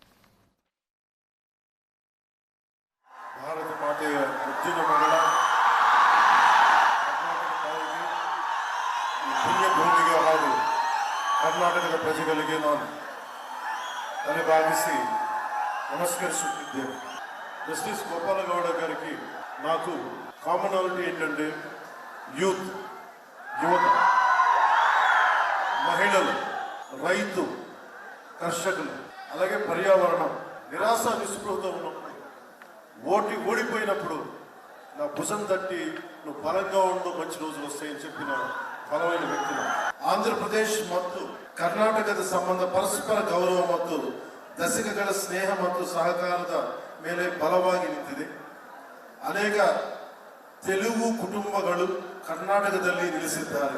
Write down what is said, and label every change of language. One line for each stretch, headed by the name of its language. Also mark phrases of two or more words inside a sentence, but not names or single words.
Kannada: ಭಾರತ ಮಾತೆಯ ಮುದ್ದಿನ ಮಗಳ ಪುಣ್ಯ ಭೂಮಿಗೆ ಹಾಗೂ ಕರ್ನಾಟಕದ ಪ್ರಜೆಗಳಿಗೆ ನಾನು ತಲೆಬಾಗಿಸಿ నమస్కరిస్తున్నాను.
Telugu: జస్టిస్ గోపాలగౌడ గారికి నాకు కామనాలిటీ ఏంటంటే యువత, మహిళలు, రైతు, కర్షకులు, అలాగే పర్యావరణం. నిరాశ నిస్పృహతో ఉన్నప్పుడు ఓడిపోయినప్పుడు నా భుజం తట్టి నువ్వు బలంగా ఉండు, మంచి రోజులు వస్తాయని చెప్పిన
Kannada: ಬಲವಾದ ವ್ಯಕ್ತಿ. ಆಂಧ್ರಪ್ರದೇಶ ಮತ್ತು ಕರ್ನಾಟಕದ ಸಂಬಂಧ ಪರಸ್ಪರ ಗೌರವ ಮತ್ತು ದಶಕಗಳ ಸ್ನೇಹ ಮತ್ತು ಸಹಕಾರದ ಮೇಲೆ ಬಲವಾಗಿ ನಿಂತಿದೆ. ಅನೇಕ ತೆಲುಗು ಕುಟುಂಬಗಳು ಕರ್ನಾಟಕದಲ್ಲಿ ನೆಲೆಸಿದ್ದಾರೆ.